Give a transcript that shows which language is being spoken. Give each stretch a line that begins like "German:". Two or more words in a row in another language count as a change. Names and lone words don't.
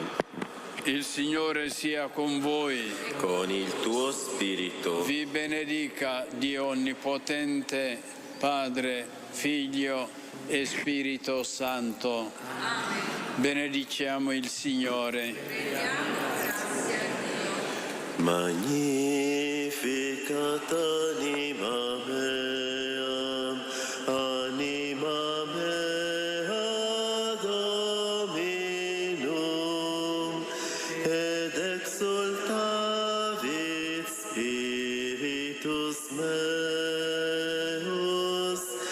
Italian: Il Signore sia con voi. Con il tuo spirito. Vi benedica Dio Onnipotente, Padre, Figlio e Spirito Santo. Benediciamo il Signore.
Latin: Magnificat anima mea, anima mea Dominum, ed exultavit spiritus meus